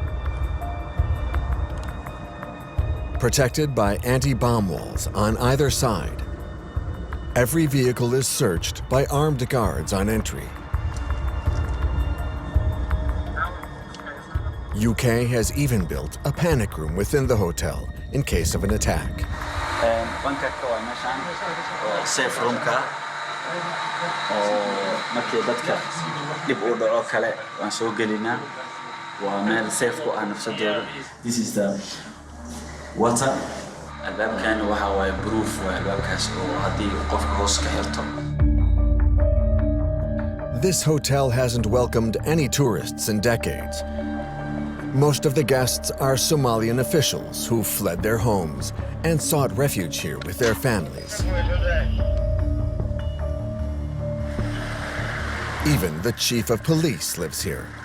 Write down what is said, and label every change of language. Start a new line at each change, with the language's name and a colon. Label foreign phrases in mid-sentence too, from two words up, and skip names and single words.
English: Protected by anti-bomb walls on either side, every vehicle is searched by armed guards on entry. UK has even built a panic room within the hotel in case of an attack. Safe room
Somali: ka oo markii dadka dib u dhaco kale waan soo gelinaa waa meel safe ku ah nafsadooda.
English: This is the water.
Somali: Albaabkan waxa waaye proof waa albaabkaas oo haddii qofka hoos ka xirto.
English: This hotel hasn't welcomed any tourists in decades. Most of the guests are Somalian officials who fled their homes and sought refuge here with their families. Even the chief of police lives here.